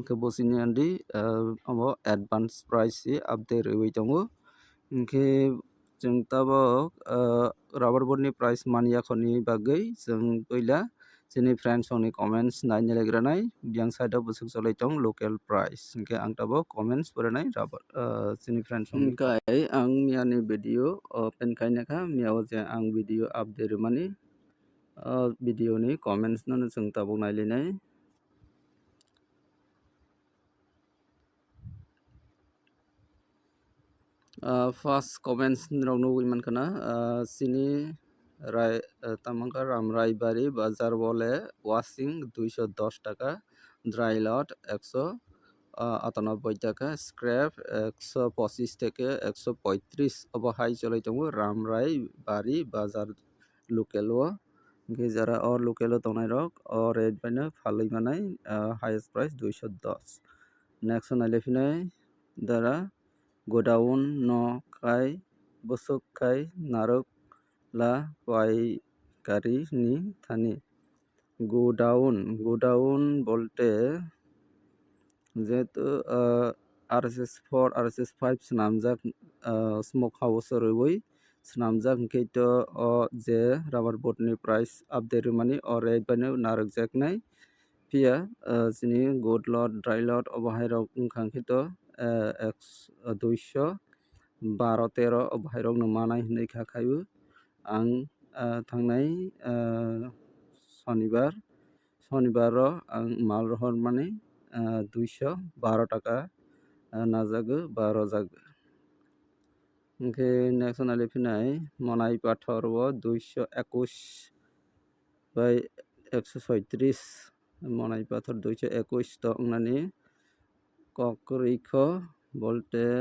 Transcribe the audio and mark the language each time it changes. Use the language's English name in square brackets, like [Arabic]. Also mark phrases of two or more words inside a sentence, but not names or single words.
[Kok Borok] khe bosini andi abo [English] advance price [Kok Borok] si update rwoi tongo hingke chung tabok [English] rubber board [Kok Borok] ni price maniyakhoni bagai chung puila chini friends ni comments naina legranai yang side o busuk cholai tong [English] local price [Kok Borok] hingke ang tabok comments puranai rubber chini friends ni kai ang miyani [English] video open [Kok Borok] khainakha miyao je ang [English] video update [Kok Borok] mani video ni comments no chung tabok nailinai [English] first comments [Kok Borok] rok nugui mankana chini rai tamangka ramrai bari bazar bole washing 210 টাকা [English] dry lot [Kok Borok] 198 টাকা scrap 125 থেকে 135 obo hai cholai tongo ramrai bari bazar local o hingke jara o local o tongnai rok o rate bai no phalui manai [English] highest price [Kok Borok] 210 next nailefilai dara godown no kai busuk kai narok la paikari ni thani godown [Bangla] বলতে যেহেতু [Kok Borok] RSS4 RSS5 swnamjak [English] smoke house [Kok Borok] rwoi swnamjak hingke to o je [English] rubber board [Kok Borok] ni [English] price update [Kok Borok] mani o rate bai no narokjaknai pia chini [English] good lot dry lot [Kok Borok] obo hai rok wngkha hingke to 212 obo hai rok no manai hinui kha khaio ang thangnai shonibar o ang mal rohor mani 212 টাকা najago ba rojago hingke next nailefilai monai pathor o 221 bai 136 monai pathor 221 to wngnani kokriko bolte